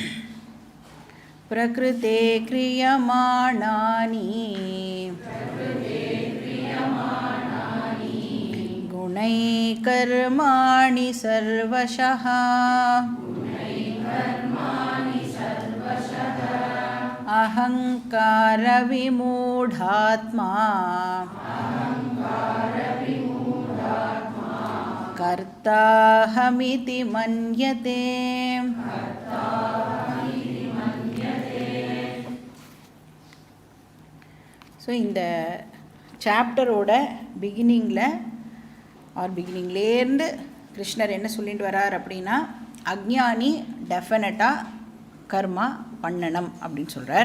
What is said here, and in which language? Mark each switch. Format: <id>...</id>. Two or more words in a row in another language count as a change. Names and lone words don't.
<sa>प्रकृते क्रियमाणानि गुणैः कर्माणि सर्वशः अहंकार विमूढात्मा कर्ताहमिति मन्यते।</sa> <ta>ஸோ இந்த சாப்டரோட பிகினிங்லேருந்து கிருஷ்ணர் என்ன சொல்லிட்டு வரார் அப்படின்னா, அக்ஞானி டெஃபினட்டாக கர்மா பண்ணணும் அப்படின்னு சொல்கிறார்.</ta>